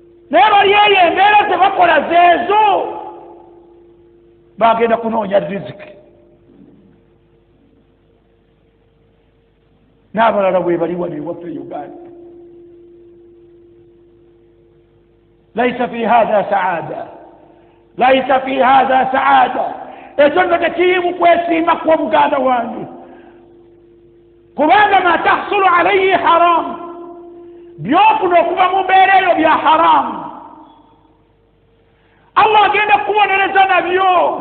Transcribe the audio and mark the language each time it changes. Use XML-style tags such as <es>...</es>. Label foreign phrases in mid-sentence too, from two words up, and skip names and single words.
<lg>Naye bali eyo, embeera ze bakola zeezo. Bagenda kunoonya riziki. N'abalala bwe bali wano ewaffe e Uganda.</lg> <ar>"ليس في هذا سعادة، ليس في هذا سعادة."</ar> <lg>Ekyo nno tekiriimu kwesiima kwa muganda wange. Kubanga</lg> <ar>ما تحصل عليه حرام.</ar> <lg>By'ofuna okuva mu mbeera eyo bya haramu. Allah agenda kukubonereza nabyo.</lg>